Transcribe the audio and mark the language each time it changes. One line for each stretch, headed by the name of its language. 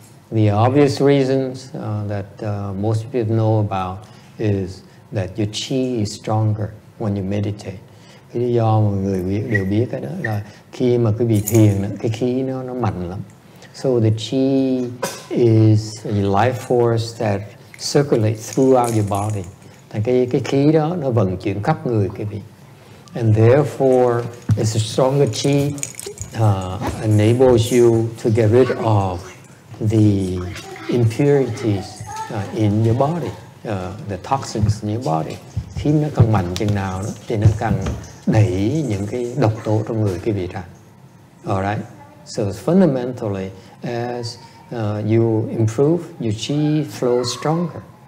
English: The obvious reasons that most people know about is that your chi is stronger when you meditate.
Vietnamese: Cái lý do mà người đều biết cái đó là khi mà quý vị thiền, cái khí nó mạnh lắm.
English: So the chi is a life force that circulates throughout your body.
Vietnamese: Thành cái khí đó nó vận chuyển khắp người quý vị.
English: And therefore, it's a stronger chi enables you to get rid of the impurities in your body, the toxins in your body.
Vietnamese: Khi nó càng mạnh chừng nào đó, thì nó càng đẩy những cái độc tố trong người quý vị ra.
English: Alright, so fundamentally, as you improve, your chi flows stronger.